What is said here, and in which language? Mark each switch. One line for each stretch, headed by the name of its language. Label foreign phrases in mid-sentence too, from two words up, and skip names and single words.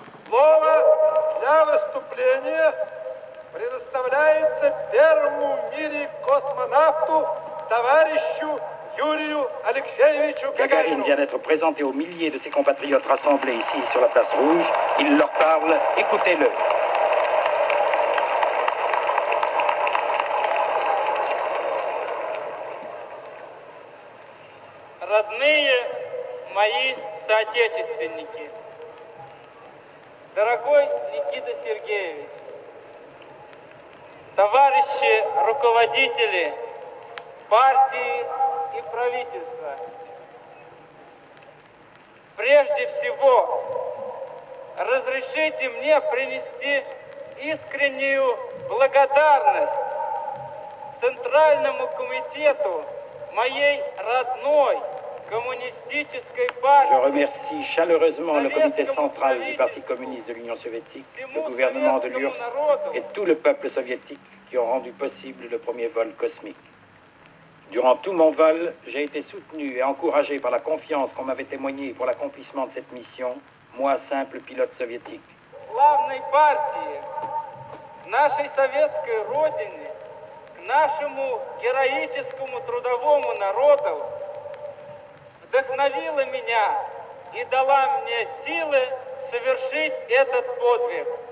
Russian: Слово для выступления предоставляется первому в мире космонавту товарищу Юрию Алексеевичу Gagarine Гагарину.
French: vient d'être présenté aux milliers de ses compatriotes rassemblés ici sur la place rouge. Il leur parle, écoutez-le.
Russian: Родные мои соотечественники, дорогой Никита Сергеевич, товарищи руководители партии и правительства, прежде всего разрешите мне принести искреннюю благодарность Центральному комитету моей родной коммунистической
French: Je
Russian: партии.
French: remercie chaleureusement le comité central du Parti communiste de l'Union soviétique, le gouvernement de l'URSS et tout le peuple soviétique qui ont rendu possible le premier vol cosmique. Durant tout mon vol, j'ai été soutenu et encouragé par la confiance qu'on m'avait témoignée pour l'accomplissement de cette mission, moi, simple pilote soviétique.
Russian: Славной партии, нашей советской родине, к нашему героическому трудовому народу вдохновила меня и дала мне силы совершить этот подвиг.